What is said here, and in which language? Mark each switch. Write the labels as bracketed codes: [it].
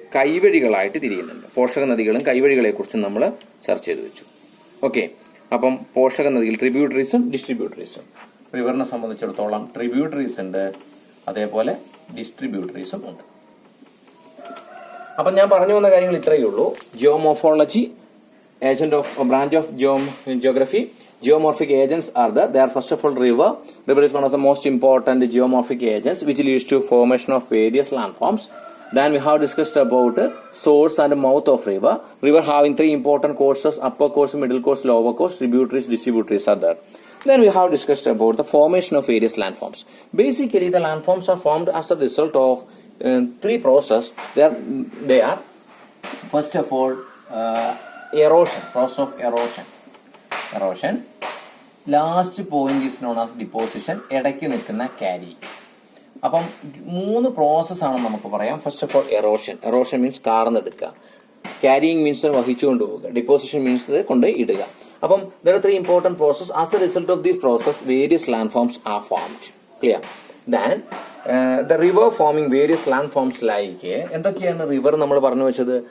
[ml] കൈവഴികളായിട്ട് തിരിയുന്നുണ്ട്. പോഷക നദികളും കൈവഴികളെ കുറിച്ചും നമ്മൾ ചർച്ച ചെയ്ത് വെച്ചു. ഓക്കെ, അപ്പം പോഷക നദികൾ ട്രിബ്യൂട്ടറീസും ഡിസ്ട്രിബ്യൂട്ടറീസും. റിവറിനെ സംബന്ധിച്ചിടത്തോളം ട്രിബ്യൂട്ടറീസ് ഉണ്ട്, അതേപോലെ ഡിസ്ട്രിബ്യൂട്ടറീസും ഉണ്ട്. അപ്പം ഞാൻ പറഞ്ഞു വന്ന കാര്യങ്ങൾ ഇത്രയേ ഉള്ളൂ. [en] Geomorphology, branch of geography. Geomorphic agents are they are first of all river. River is one of the most important geomorphic agents which leads to formation of various landforms. Then we have discussed about source and mouth of river. River having 3 important courses: upper course, middle course, lower course, tributaries, distributaries are there. Then we have discussed about the formation of various landforms. Basically, the landforms are formed as a result of 3 processes. They are first of all erosion, process of erosion. Last point is known as deposition. [ml] ഇടയ്ക്ക് നിൽക്കുന്ന carry. അപ്പം 3 process ആണ് നമുക്ക് പറയാം. [en] first of all erosion means [ml] കാർന്നെടുക്കുക, [en] carrying means [ml] വഹിച്ചുകൊണ്ട് പോവുക, [en] deposition means [ml] കൊണ്ട് ഇടുക. അപ്പം [en] there are 3 important processes. As a result of this process, various landforms are formed. Clear? Then the river forming various landforms like [ml] എന്തൊക്കെയാണ് river നമ്മൾ പറഞ്ഞു വെച്ചത്?